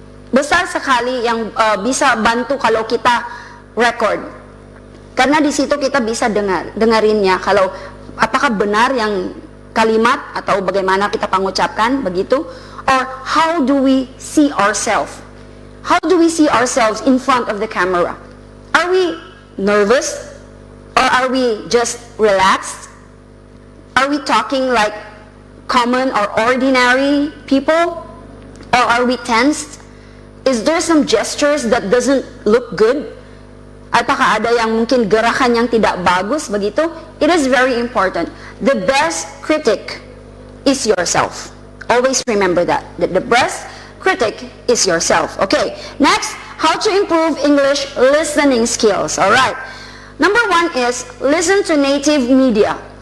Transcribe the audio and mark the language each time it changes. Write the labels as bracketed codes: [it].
[id] Besar sekali yang bisa bantu kalau kita record. Karena di situ kita bisa dengarinnya kalau apakah benar yang kalimat atau bagaimana kita pengucapkan begitu, [en] or how do we see ourselves? How do we see ourselves in front of the camera? Are we nervous? Or are we just relaxed? Are we talking like common or ordinary people? Or are we tensed? Is there some gestures that doesn't look good? [id] Apakah ada yang mungkin gerakan yang tidak bagus begitu? [en] It is very important. The best critic is yourself. Always remember that. The best critic is yourself. Okay, next, how to improve English listening skills. Alright, number one is listen to native media.